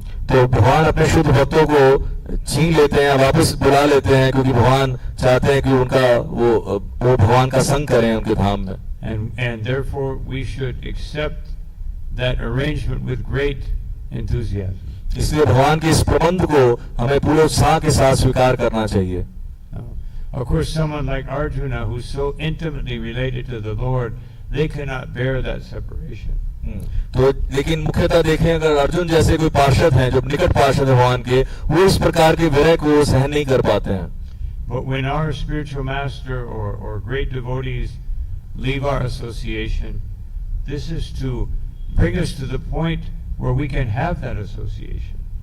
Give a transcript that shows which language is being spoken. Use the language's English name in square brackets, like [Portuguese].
[Hindi] तो भगवान अपने शुद्ध भक्तों को छीन लेते हैं, वापस बुला लेते हैं, क्योंकि भगवान चाहते हैं कि उनका वो भगवान का संग करें उनके धाम में. [English] And therefore we should accept that arrangement with great enthusiasm. [Hindi] इसलिए भगवान के इस प्रबंध को हमें पूरे उत्साह के साथ स्वीकार करना चाहिए. [English] Of course, someone like Arjuna, who's so intimately related to the Lord, they cannot bear that separation. [Hindi] तो लेकिन मुख्यतः देखें अगर अर्जुन जैसे कोई पार्षद हैं जो निकट पार्षद है भगवान के, वो इस प्रकार के विरह को सहन नहीं कर पाते हैं. [English] But when our spiritual master or great devotees leave our association, this is to bring us to the point where we can have that association.